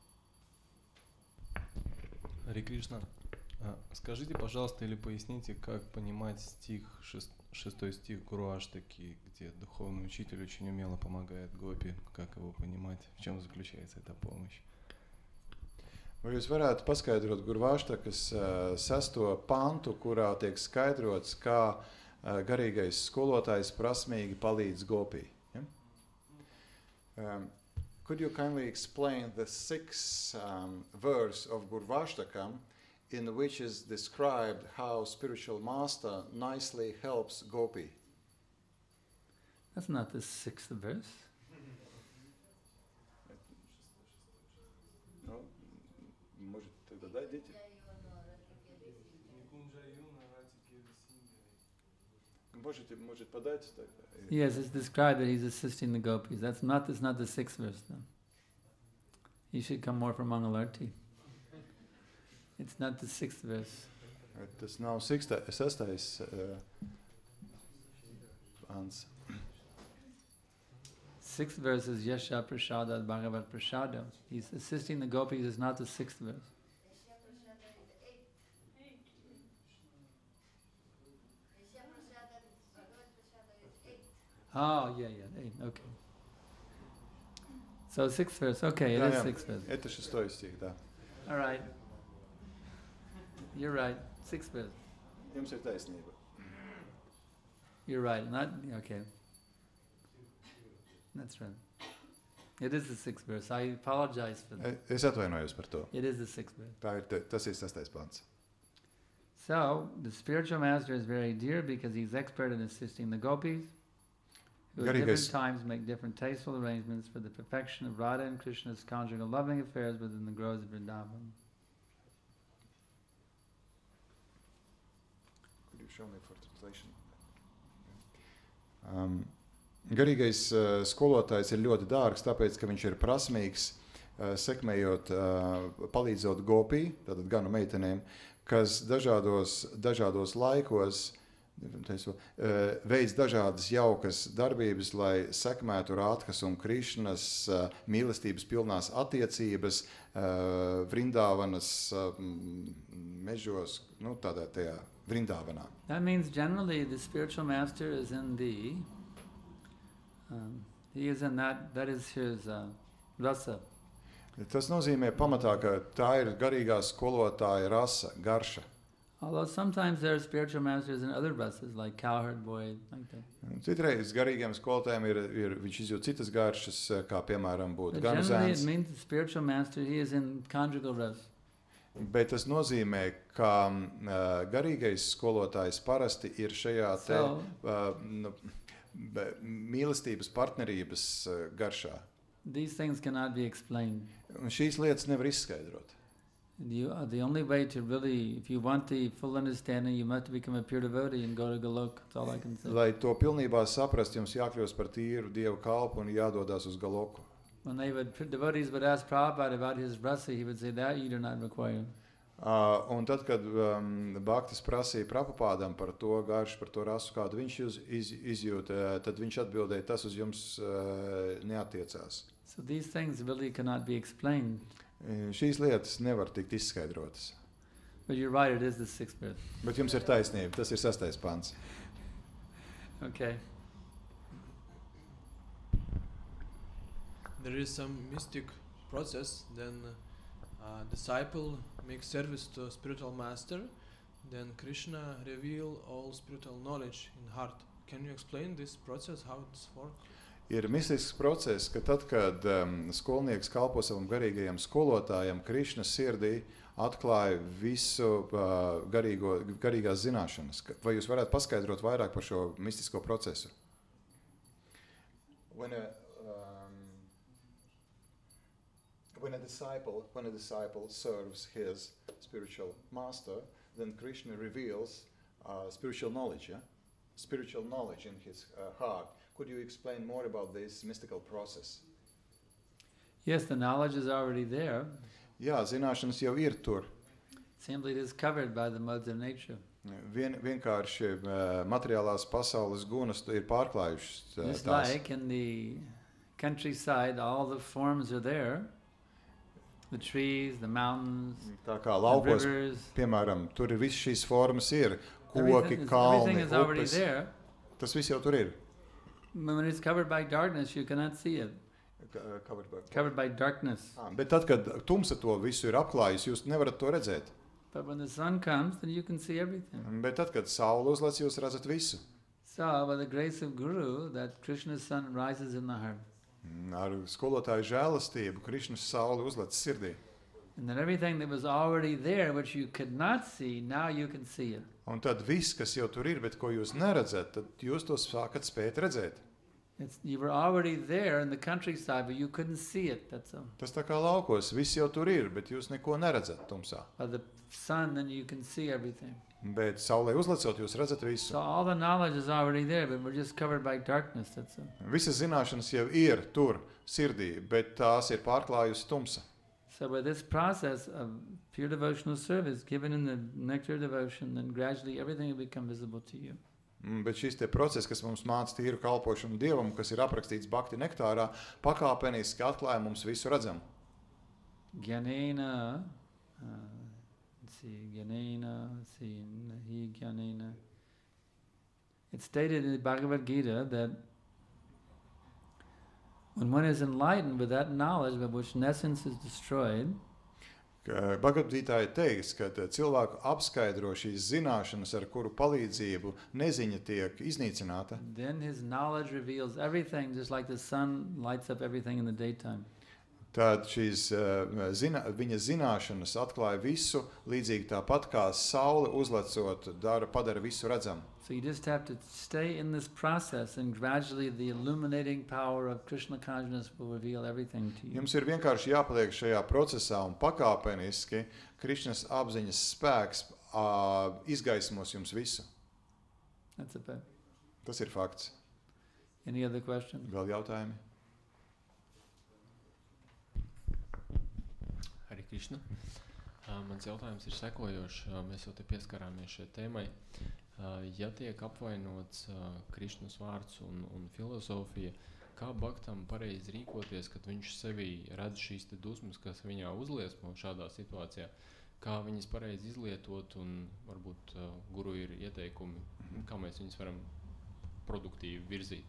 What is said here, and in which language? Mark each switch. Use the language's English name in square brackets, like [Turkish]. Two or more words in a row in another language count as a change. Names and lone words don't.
[Russian] Харе Кришна, скажите, пожалуйста, или поясните, как понимать стих, 6 стих Гуру Аштаки, где духовный учитель очень умело помогает гопи, как его понимать, в чем заключается эта помощь? [Latvian] Vai jūs varētu paskaidrot Gurvāštakas 6. pantu, kurā tiek skaidrots, kā garīgais skolotājs prasmīgi palīdz gopī? [English] Yeah? Could you kindly explain the 6th verse of Gurvāštaka in which is described how spiritual master nicely helps gopi? That's not the 6th verse. [Russian] Может, тогда дайте. Может подать тогда? [English] Yes, it's described that he's assisting the gopis. That's not the 6th verse, though. He should come more for Mangalarti. It's not the 6th verse. [Latvian] Tas nav 6. Pants. [English] 6th verse is [Sanskrit] Yasha Prasada Bhagavat Prasada. [English] He's assisting the gopis. It's not the 6th verse. Oh, yeah, 8, okay. So 6th verse, okay, it is 6th verse. [Russian] Это 6 стих, да. [English] All right. You're right, 6th verse. [Latvian] Jums ir taisnība. [English] You're right, okay. That's right. It is the 6th verse. I apologize for that. [Latvian] Es atvainojos par to. [English] It is the 6th verse. [Latvian] Tas ir 6. pants. [English] So, the spiritual master is very dear because he's expert in assisting the gopis, who at different times make different tasteful arrangements for the perfection of Radha and Krishna's conjugal loving affairs within the groves of Vrindavan. Could you show me for translation? [Latvian] Garīgais skolotājs ir ļoti dārgs, tāpēc, ka viņš ir prasmīgs, sekmējot, palīdzot gopī, tātad ganu meitenēm, kas dažādos laikos veids dažādas jaukas darbības, lai sekmētu Rādhas un Krišnas mīlestības pilnās attiecības Vrindāvanas mežos, tādā tajā Vrindāvanā. [English] That means generally the spiritual master is in the, he is in that is his rasa. [Latvian] Tas nozīmē pamatā, ka tā ir garīgā skolotāja rasa, garša. [English] Although sometimes there are spiritual masters in other rasas, like cowherd boy, like that. [Latvian] Citreiz garīgiem skolotājiem viņš izjūt citas garšas, kā piemēram būtu [English] But [Latvian] ganu [English] generally [Latvian] zēns. [English] it means the spiritual master, he is in conjugal rasa. [Latvian] Bet tas nozīmē, ka garīgais skolotājs parasti ir šajā te mīlestības partnerības garšā. [English] These things cannot be explained. [Latvian] Un šīs lietas nevar izskaidrot. [English] The only way to really, if you want the full understanding, you must become a pure devotee and go to Golok. That's all I can say. [Latvian] Lai to pilnībā saprast, jums jākļūst par tīru Dieva kalpu un jādodas uz Galoku. [English] When devotees would ask Prabhupada about his rasa, he would say that you do not require. [Latvian] Un tad, kad Bhaktis prasīja Prabhupādam par to garšu, par to rasu, kādu viņš izjūt, tad viņš atbildēja, tas uz jums neatiecās. [English] So these things really cannot be explained. [Latvian] Šīs lietas nevar tikt izskaidrotas. [English] But you're right, it is the sixth verse. [Latvian] Bet jums ir taisnība, tas ir 6. pants. [English] Okay. There is some mystic process, then disciple makes service to spiritual master, then Krishna reveal all spiritual knowledge in heart. Can you explain this process, how it's works? [Latvian] Ir mistisks process, ka tad, kad skolnieks kalpo savam garīgajam skolotājam, Krišna sirdī atklāja visu garīgās zināšanas. Vai jūs varētu paskaidrot vairāk par šo mistisko procesu? [English] When a disciple serves his spiritual master, then Krishna reveals spiritual knowledge, spiritual knowledge in his heart. Could you explain more about this mystical process? Yes, the knowledge is already there. [Latvian] Jā, zināšanas jau ir tur. [English] Simply it is covered by the modes of nature. [Latvian] Vienkārši materiālās pasaules gunas ir pārklājušas [English] Just [Latvian] tās. [English] like in the countryside, all the forms are there. The trees, the mountains, [Latvian] Tā kā [English] the [Latvian] laukos, [English] rivers. [Latvian] piemēram, tur ir visas šīs formas ir. Koki, [English] Everything [Latvian] kalni, [English] is already [Latvian] upes. [English] there. [Latvian] Tas viss jau tur ir. [English] When it's covered by darkness, you cannot see it. Covered by darkness. [Latvian] Bet tad, kad tumsa to visu ir apklājusi, jūs nevarat to redzēt. [English] But when the sun comes, then you can see everything. [Latvian] Bet tad, kad saule uzlec, jūs redzat visu. [English] So, by the grace of Guru, that Krishna's sun rises in the heart. [Latvian] Ar skolotāju žēlastību Krišnas saule uzlec sirdī. [English] And then everything that was already there, which you could not see, now you can see it. [Latvian] Un tad viss, kas jau tur ir, bet ko jūs neredzat, tad jūs to sākat spēt redzēt. [English] You were already there in the countryside, but you couldn't see it. That's all. [Latvian] Tas tā kā laukos, viss jau tur ir, bet jūs neko neredzat tumsā. [English] By the sun, then you can see everything. [Latvian] Bet saulē uzlecot, jūs redzat [English] So [Latvian] visu. [English] all the knowledge is already there, but we're just covered by darkness. That's all. [Latvian] Visas zināšanas jau ir tur sirdī, bet tās ir pārklājusi tumsa. [English] So by this process of pure devotional service given in the nectar devotion, then gradually everything will become visible to you. [Latvian] Bet šis te process, kas mums māca tīru kalpošanu Dievam, kas ir aprakstīts Bhakti nektārā, pakāpeniski atklāja mums visu redzam. [Sanskrit] Gyanena, Gyanena. [English] It's stated in the Bhagavad Gita that when one is enlightened with that knowledge by which essence is destroyed, [Latvian] Bhagavad-gītā teiks, ka cilvēku apskaidro šīs zināšanas, ar kuru palīdzību neziņa tiek iznīcināta. [English] then his knowledge reveals everything, just like the sun lights up everything in the daytime. [Latvian] Tad šīs viņa zināšanas atklāja visu, līdzīgi tāpat kā saule uzlecot, padara visu redzam. [English] So you just have to stay in this process, and gradually the illuminating power of Krishna consciousness will reveal everything to you. [Latvian] Jums ir vienkārši jāpaliek šajā procesā un pakāpeniski Krišnas apziņas spēks izgaismos jums visu. [English] That's a fact. [Latvian] Tas ir fakts. [English] Any other questions? [Latvian] Vēl jautājumi? Hare Krishna. Mans jautājums ir sekojošs. Mēs jau te pieskarāmies šai tēmai. Ja tiek apvainots Krišnas vārds un filozofija, kā bhaktam pareizi rīkoties, kad viņš sevī redz šīs te dusmas, kas viņā uzliesmo šādā situācijā, kā viņas pareizi izlietot, un varbūt guru ir ieteikumi, kā mēs viņus varam produktīvi virzīt.